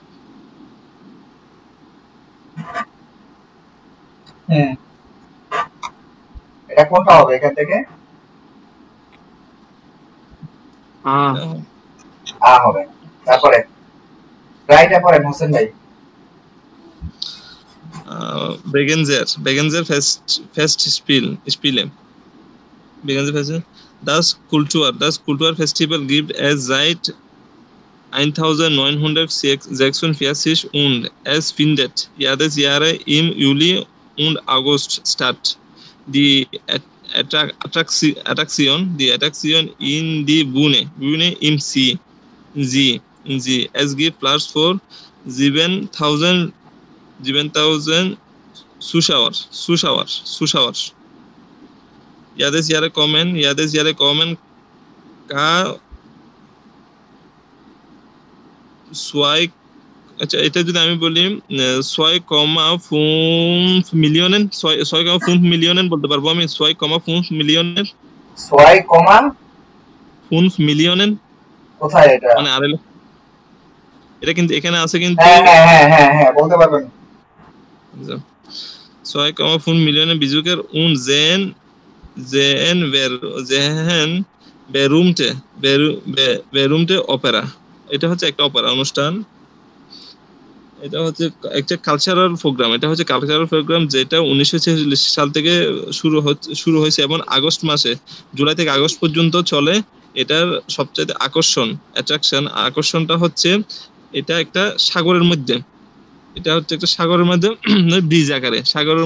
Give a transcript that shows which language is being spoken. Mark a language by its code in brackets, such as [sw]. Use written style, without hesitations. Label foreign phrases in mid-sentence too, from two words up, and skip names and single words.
[bn] এটা কোনটা হবে এখান থেকে? হবে। তারপরে রাইটটা পড়েন হোসেন ভাই। [de] Bregenzer Festspiele. Bregenzer Festspiele. Das Kulturfestival gibt es seit 1946 und es findet jedes Jahr im Juli und August statt. Die Attraktion in die Bühne im See. Es gibt Platz für 7.000 Zuschauer. Jedes Jahr kommen [bn] আচ্ছা এটা যদি আমি বলি 6,5 মিলিয়ন বলতে পারবো আমি। 6,5 মিলিয়নের 6,5 মিলিয়ন কোথায় এটা? মানে এটা কিন্তু এখানে আছে কিন্তু হ্যাঁ বলতে পারবেন। [de] 6,5 মিলিয়নের Besucher und sehen berühmte Opera। [bn] এটা হচ্ছে একটা অপেরা অনুষ্ঠান। এটা হচ্ছে একটা [en] cultural program, [bn] এটা হচ্ছে [en] cultural program [bn] যেটা 1946 সাল থেকে শুরু হয়েছে এবং আগস্ট মাসে, জুলাই থেকে আগস্ট পর্যন্ত চলে। এটার সবচেয়ে আকর্ষণটা হচ্ছে এটা একটা সাগরের মধ্যে, এটা হচ্ছে একটা সাগরের মধ্যে ব্রিজ আকারে, সাগরের